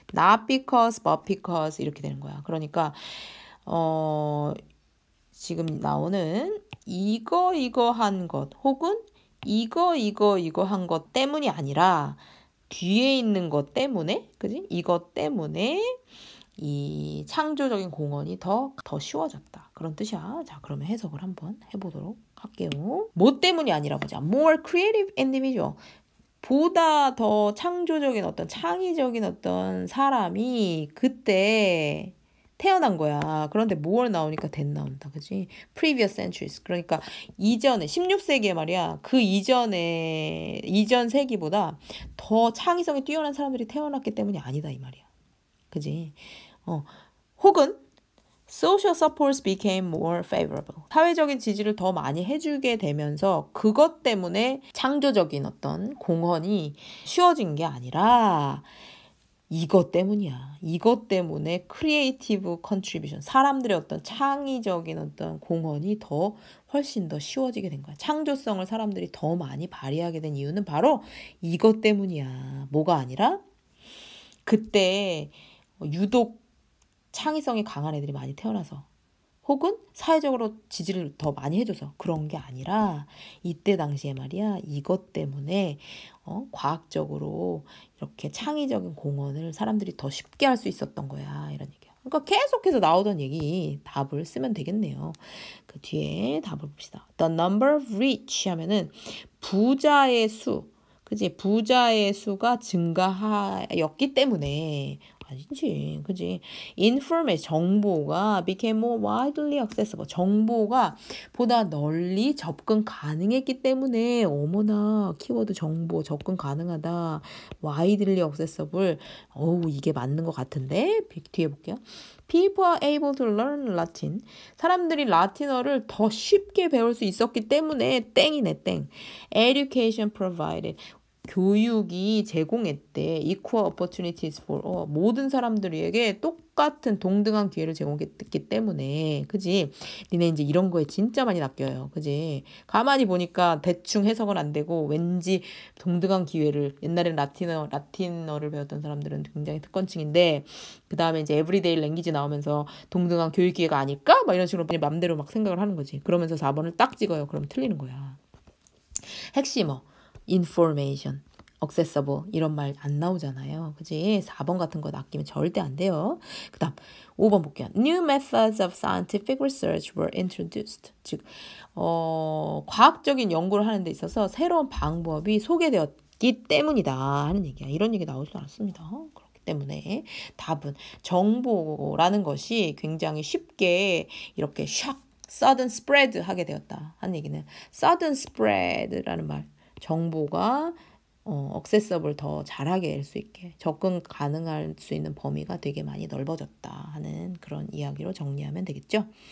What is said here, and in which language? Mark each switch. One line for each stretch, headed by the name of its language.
English: not because, but because
Korean: 이렇게 되는 거야. 그러니까 지금 나오는 이거 한 것 혹은 이거 한 것 때문이 아니라 뒤에 있는 것 때문에, 그지? 이것 때문에 이 창조적인 공헌이 더 쉬워졌다. 그런 뜻이야. 자, 그러면 해석을 한번 해보도록 할게요. 뭐 때문이 아니라 보자.
English: More creative individual.
Korean: 보다 더 창조적인 어떤 창의적인 어떤 사람이 그때 태어난 거야. 그런데 more 나오니까 that 나온다. 그지?
English: Previous centuries.
Korean: 그러니까 이전에 16세기에 말이야. 그 이전 세기보다 더 창의성이 뛰어난 사람들이 태어났기 때문이 아니다 이 말이야. 그지?
English: 혹은 social supports became more favorable.
Korean: 사회적인 지지를 더 많이 해주게 되면서 그것 때문에 창조적인 어떤 공헌이 쉬워진 게 아니라 이것 때문이야. 이것 때문에 creative contribution, 사람들의 어떤 창의적인 어떤 공헌이 훨씬 더 쉬워지게 된 거야. 창조성을 사람들이 더 많이 발휘하게 된 이유는 바로 이것 때문이야. 뭐가 아니라 그때 유독 창의성이 강한 애들이 많이 태어나서 혹은 사회적으로 지지를 더 많이 해줘서 그런 게 아니라 이때 당시에 말이야 이것 때문에 과학적으로 이렇게 창의적인 공헌을 사람들이 더 쉽게 할 수 있었던 거야 이런 얘기야. 그러니까 계속해서 나오던 얘기 답을 쓰면 되겠네요. 그 뒤에 답을 봅시다.
English: The number of rich
Korean: 하면은 부자의 수, 그치? 부자의 수가 증가하였기 때문에 아니지, 그지?
English: information,
Korean: 정보가
English: became more widely accessible.
Korean: 정보가 보다 널리 접근 가능했기 때문에 어머나 키워드 정보 접근 가능하다.
English: widely accessible.
Korean: 어우, 이게 맞는 것 같은데? 뒤에 볼게요.
English: People are able to learn Latin.
Korean: 사람들이 라틴어를 더 쉽게 배울 수 있었기 때문에 땡이네, 땡.
English: Education provided.
Korean: 교육이 제공했대.
English: Equal opportunities for all.
Korean: 모든 사람들에게 똑같은 동등한 기회를 제공했기 때문에. 그지? 니네 이제 이런 거에 진짜 많이 낚여요. 그지? 가만히 보니까 대충 해석은 안 되고 왠지 동등한 기회를 옛날엔 라틴어를 배웠던 사람들은 굉장히 특권층인데 그 다음에 이제 에브리데이 랭귀지 나오면서 동등한 교육 기회가 아닐까? 막 이런 식으로 그냥 맘대로 막 생각을 하는 거지. 그러면서 4번을 딱 찍어요. 그러면 틀리는 거야. 핵심어. information, accessible 이런 말 안 나오잖아요. 그지? 4번 같은 거 낚이면 절대 안 돼요. 그 다음 5번 볼게요.
English: New methods of scientific research were introduced.
Korean: 즉 과학적인 연구를 하는 데 있어서 새로운 방법이 소개되었기 때문이다 하는 얘기야. 이런 얘기 나오지 않았습니다. 그렇기 때문에 답은 정보라는 것이 굉장히 쉽게 이렇게 샥 sudden spread 하게 되었다 하는 얘기는 sudden spread라는 말 정보가 accessible 더 잘하게 할 수 있게 접근 가능할 수 있는 범위가 되게 많이 넓어졌다 하는 그런 이야기로 정리하면 되겠죠.